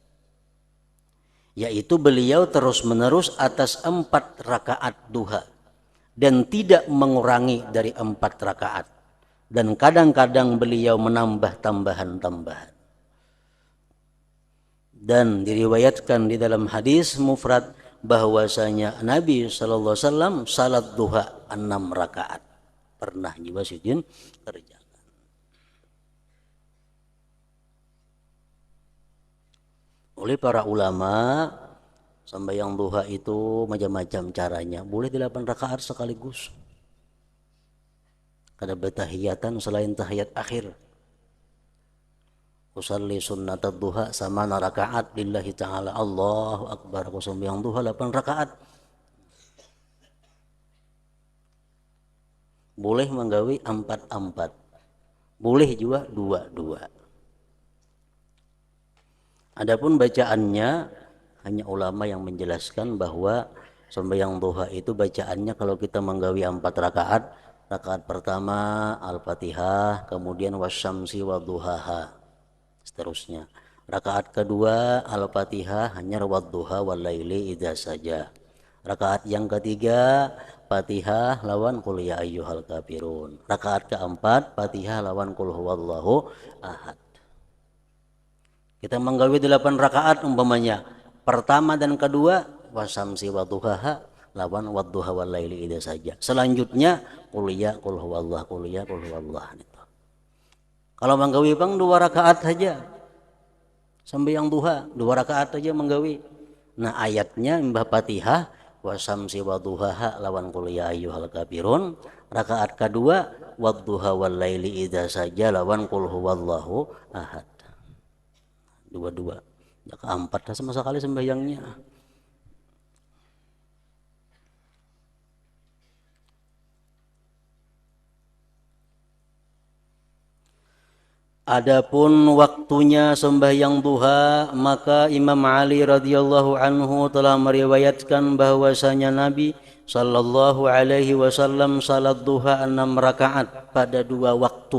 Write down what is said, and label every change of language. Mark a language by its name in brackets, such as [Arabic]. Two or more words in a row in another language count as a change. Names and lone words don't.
[Indonesian] Yaitu beliau terus-menerus atas 4 rakaat duha dan tidak mengurangi dari 4 rakaat. Dan kadang-kadang beliau menambah tambahan-tambahan. Dan diriwayatkan di dalam hadis mufrad bahwasanya Nabi [Arabic] صلى الله عليه وسلم [Indonesian] salat duha 6 rakaat. Pernah juga sidin kerjakan. Oleh para ulama, sembahyang duha itu macam-macam caranya. Boleh 8 rakaat sekaligus. Kada bertahiyatan selain tahiyat akhir. [Arabic] أصلي سنة الضحى sama rakaat لله تعالى. الله أكبر. [Indonesian] Aku sembahyang duha 8 rakaat. Boleh menggawi 4-4. Boleh juga 2-2. Adapun bacaannya hanya ulama yang menjelaskan bahwa sembahyang duha itu bacaannya kalau kita menggawi 4 rakaat, rakaat pertama Al-Fatihah, kemudian [Arabic] والشمس وضحاها, [Indonesian] seterusnya. Rakaat kedua Al-Fatihah hanya [Arabic] والضحى والليل إذا [Indonesian] saja. Rakaat yang ketiga Fatihah lawan [Arabic] قل يا أيها الكافرون. Rakaat keempat Fatihah lawan قل هو الله أحد. [Indonesian] Kita menggawi 8 rakaat umpamanya. [Arabic] Pertama dan kedua والشمس وضحاها lawan والضحى والليل إذا saja. Selanjutnya قل يا قل هو الله قل يا قل هو الله gitu. [Indonesian] Kalau menggawi bang 2 rakaat saja. Sembahyang duha 2 rakaat saja menggawi. [Arabic] Nah ayatnya mbah Fatihah والشمس وضحاها lawan قل يا أيها الكافرون. Rakaat kedua والضحى والليل إذا saja lawan قل هو الله أحد. [Indonesian] 2-2. Ya keempat sama sekali sembahyangnya. Adapun waktunya sembahyang duha, maka Imam Ali [Arabic] رضي الله عنه [Indonesian] telah meriwayatkan bahwasanya Nabi [Arabic] صلى الله عليه وسلم [Indonesian] salat duha 6 rakaat pada 2 waktu.